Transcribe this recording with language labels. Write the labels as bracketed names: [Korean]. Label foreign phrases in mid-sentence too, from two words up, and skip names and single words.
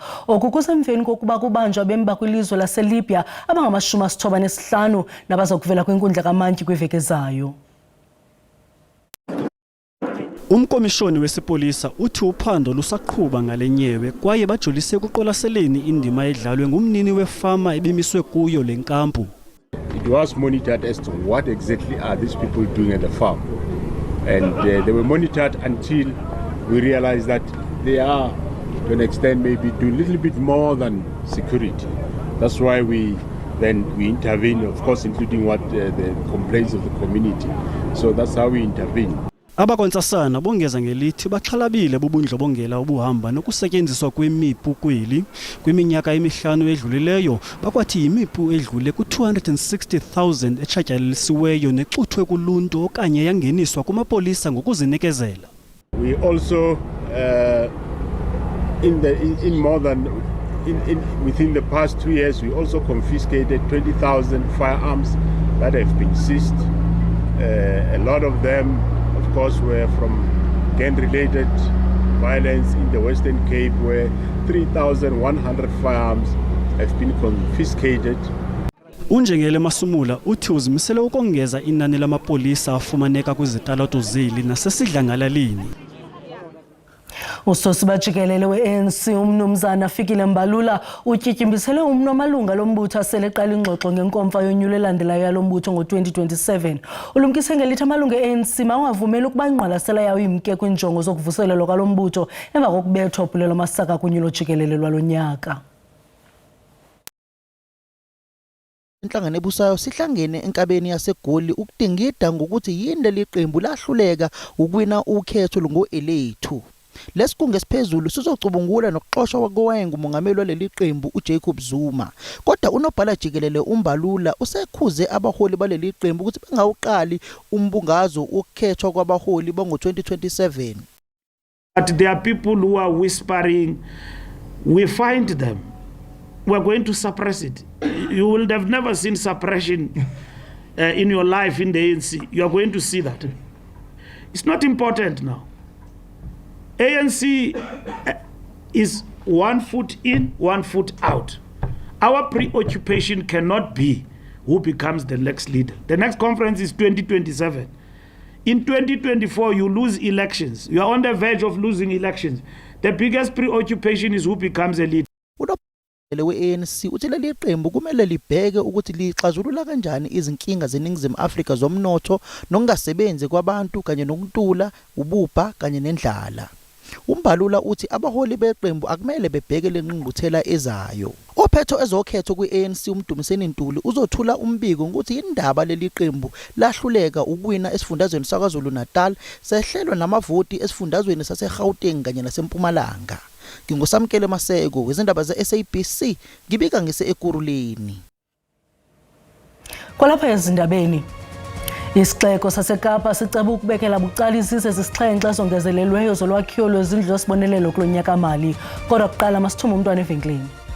[Xhosa] Oku kusemveni kokuba kubanjwa bemba kwilizwe laseLibya abangama-95 nabazokuvela kwinkundla kamantyi kwiveki ezayo. Umkomishoni wesipolisa uthi uphando lusaqhuba ngale nyewe kwaye bajolise ekuqwalaseleni indima edlalwe ngumnini wefama ebimiswe kuyo le nkampu. [English] It was monitored as to what exactly are these people doing at the farm, and they were monitored until we realized that they are, to an extent, maybe do a little bit more than security. That's why we intervene, of course, including what the complaints of the community. So that's how we intervene. [Xhosa] Abakwantsasana bongeza ngelithi baxhalabile bubundlobongela obuhamba nokusetyenziswa kwemipu kweli kwiminyaka emihlanu edlulileyo, bakwathi yimipu edlule ku-260,000 etshatyalisiweyo nexuthwe kuluntu okanye yangeniswa kumapolisa ngokuzinikezela. [English] We also within the past 2 years we also confiscated 20,000 firearms that have been seized. A lot of them of course were from gang-related violence in the Western Cape, where 3,100 firearms have been confiscated. [Xhosa] Unjengele Masumula uthi uzimisele ukongeza inani lamapolisa afumaneka kwizitalato zeli nasesidlangalaleni. Usosi jikelele we-ANC umnumzana Fikile Mbalula utyityimbisele umnwe amalunga lombutho aseleqala ingxoxo ngenkomfa yonyulo elandelayo yalo mbutho ngo-2027. Ulumkise ngelithi amalunga e-ANC mawavumela ukuba ingqwalasela yawo imke kwinjongo zokuvuselelwa kwalo mbutho emva kokubethwa uphulelo masaka kunyulo jikelele lwalo nyaka. [Zulu] Inhlangano ebusayo sihlangene enkabeni yaseGoli ukudingida ngokuthi yini liqembu lahluleka ukwina ukhetho ngo-elethu. Lesikunge siphezulu sizocubungula nokuxoshwa kowayengumongameli waleli qembu uJacob Zuma. Kodwa unobhala jikelele uMbalula usekhuze abaholi baleli qembu ukuthi bengawuqali umbungazo wokukhethwa kwabaholi bongo-2027. [English] But there are people who are whispering, we find them, we're going to suppress it. You will have never seen suppression in your life in the ANC. You are going to see that. It's not important now. ANC is 1 foot in, 1 foot out. Our preoccupation cannot be who becomes the next leader. The next conference is 2027. In 2024, you lose elections. You are on the verge of losing elections. The biggest preoccupation is who becomes a leader. [Zulu] We-ANC uthi leli qembu kumele libheke ukuthi lixazulula kanjani izinkinga zeNingizimu Afrika zomnotho nokungasebenzi kwabantu kanye nokuntula, ubupha kanye nendlala. Umbalula uthi abaholi beqembu akumele bebheke lenqungquthela ezayo. Ophetho ezokhetho kwi-ANC uMdumiseni Ntuli uzothula umbiko ukuthi indaba leli qembu lahluleka ukwina esifundazweni saKwaZulu Natal sehlelwa namavoti esifundazweni saseGauteng kanye naseMpumalanga. Ngingosamkele Maseko wezindaba ze-SABC ngibika ngise-Ekuruleni. [Xhosa] Kwalapha ezindabeni isixeko saseKapa siceba ukubekela bucala izizwe zesixhenxe zongezelelweyo zolwakhiwo lwezindlu zesibonelelo kulo nyaka mali. Kodwa kuqala masithume umntwana evenkileni.